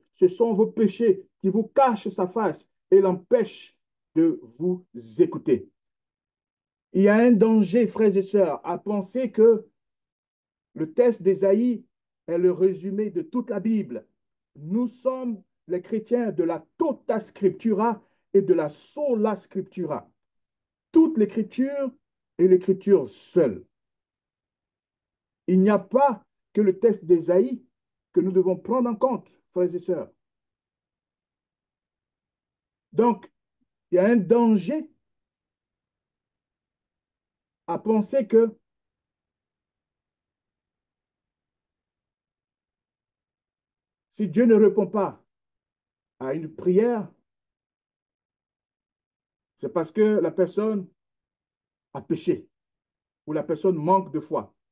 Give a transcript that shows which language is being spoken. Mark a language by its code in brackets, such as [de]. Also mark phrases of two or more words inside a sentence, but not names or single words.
[fr] Ce sont vos péchés qui vous cachent sa face et l'empêchent de vous écouter. Il y a un danger, frères et sœurs, à penser que le test d'Ésaïe est le résumé de toute la Bible. Nous sommes les chrétiens de la [la] tota scriptura [fr] et de la [la] sola scriptura. [fr] Toute l'écriture et l'écriture seule. Il n'y a pas que le test d'Ésaïe que nous devons prendre en compte, frères et sœurs. Donc, il y a un danger à penser que si Dieu ne répond pas à une prière, c'est parce que la personne a péché ou la personne manque de foi.